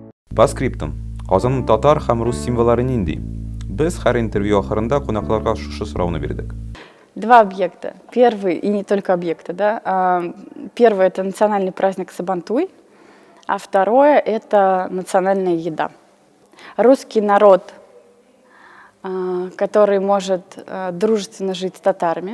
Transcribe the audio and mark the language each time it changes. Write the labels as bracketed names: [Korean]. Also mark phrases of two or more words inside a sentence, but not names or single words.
[Russian] По скриптам. [Tatar] Казанның татар һәм рус символлары нинди? Без һәр интервью ахырында кунакларга шушы сорауны бирдек. [Russian] Два объекта. Первый, и не только объекты, да. Первый — это национальный праздник Сабантуй, а второе — это национальная еда. Русский народ, который может дружественно жить с татарами.